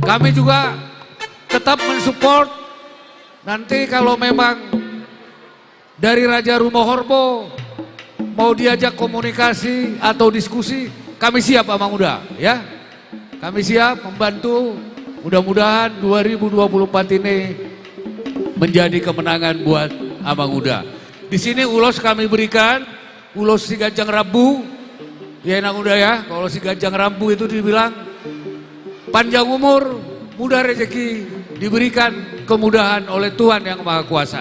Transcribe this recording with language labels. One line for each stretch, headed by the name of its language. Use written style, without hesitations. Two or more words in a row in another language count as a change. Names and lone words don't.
Indonesian: Kami juga tetap mensupport nanti kalau memang dari Raja Rumah Horbo mau diajak komunikasi atau diskusi, kami siap Amang Uda ya. Kami siap membantu. Mudah-mudahan 2024 ini menjadi kemenangan buat Amang Uda. Di sini ulos kami berikan, ulos si Gajang Rambu. Ya Amang Uda ya, kalau si Gajang Rambu itu dibilang panjang umur, mudah rezeki, diberikan kemudahan oleh Tuhan Yang Maha Kuasa.